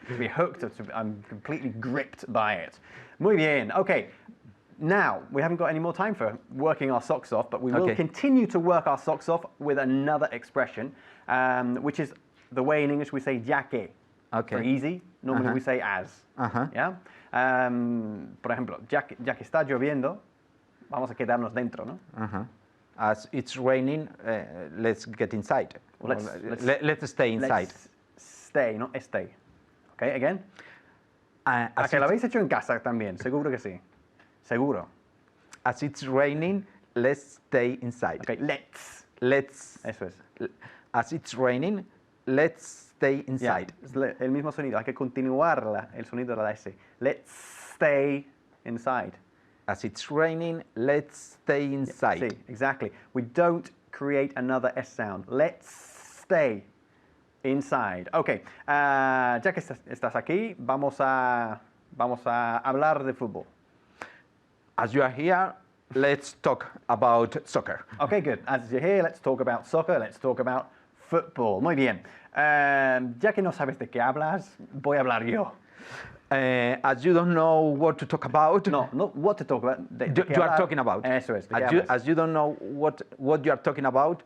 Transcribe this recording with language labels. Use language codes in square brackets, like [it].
[en] To be hooked, I'm completely gripped by it. [es] Muy bien. [en] Okay. Now, we haven't got any more time for working our socks off, but we will continue to work our socks off with another expression, which is the way in English we say ya que. Okay. For easy, normally we say as. Yeah? [es] Por ejemplo, ya que está lloviendo, vamos a quedarnos dentro, ¿no? [en] As it's raining, let's get inside. Well, let's stay inside. Let's stay, not stay. Okay, again. ¿A As [es] que lo [en] it's- [es] habéis hecho en casa también? Seguro que sí. Seguro. [en] As it's raining, let's stay inside. Okay, let's. Let's. [es] Eso es. [en] As it's raining, let's stay inside. [es] Es el mismo sonido, hay que continuar el sonido de la S. [en] Let's stay inside. As it's raining, let's stay inside. Sí, exactly. We don't create another S sound. Let's stay inside. [es] Okay, ya que estás aquí, vamos a hablar de fútbol. [en] As you are here, let's talk about soccer. Okay, good. As you're here, let's talk about soccer, let's talk about football. [es] Muy bien. Ya que no sabes de qué hablas, voy a hablar yo. [en] As you don't know what to talk about. No, not what to talk about. You are talking about. [es] Eso es. ¿De qué hablas? [en] As you don't know what you are talking about,